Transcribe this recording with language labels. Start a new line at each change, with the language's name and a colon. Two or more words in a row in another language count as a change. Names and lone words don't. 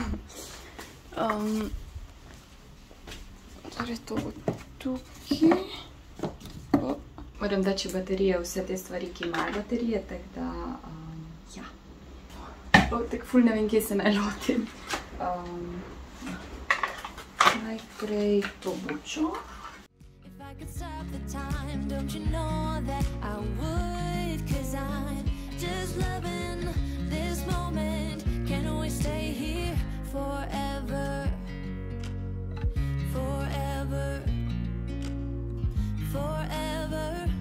Slovenian: Torej, to bo tukaj. Moram dači baterije, vse te stvari, ki imajo baterije, tako da, ja. Tako ful ne vem, kje se naj lotim. Najprej to bučo.
English: I could stop the time, don't you know that I would? 'Cause I'm just loving this moment. Can we stay here forever? Forever. Forever.